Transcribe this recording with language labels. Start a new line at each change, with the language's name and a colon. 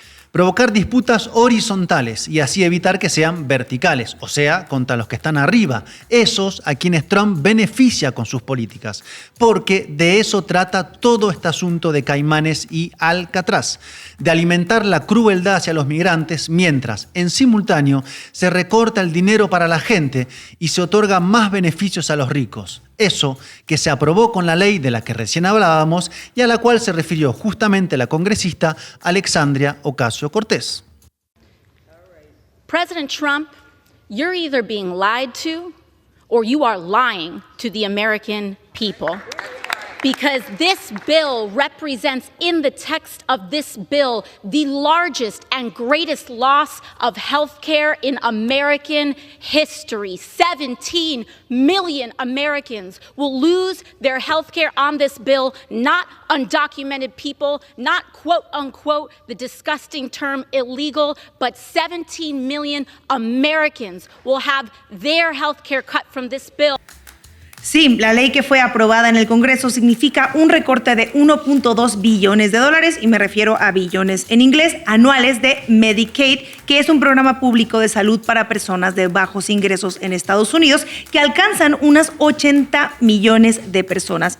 Spanish: Provocar disputas horizontales y así evitar que sean verticales, o sea, contra los que están arriba, esos a quienes Trump beneficia con sus políticas, porque de eso trata todo este asunto de Caimanes y Alcatraz, de alimentar la crueldad hacia los migrantes mientras, en simultáneo, se recorta el dinero para la gente y se otorga más beneficios a los ricos. Eso que se aprobó con la ley de la que recién hablábamos y a la cual se refirió justamente la congresista Alexandria Ocasio-Cortez.
English: President Trump, you're either being lied to or you are lying to the American people. Because this bill represents, in the text of this bill, the largest and greatest loss of health care in American history. 17 million Americans will lose their health care on this bill, not undocumented people, not quote unquote the disgusting term illegal, but 17 million Americans will have their health care cut from this bill.
Spanish: Sí, la ley que fue aprobada en el Congreso significa un recorte de 1.2 billones de dólares, y me refiero a billones en inglés, anuales de Medicaid, que es un programa público de salud para personas de bajos ingresos en Estados Unidos, que alcanzan unas 80 millones de personas.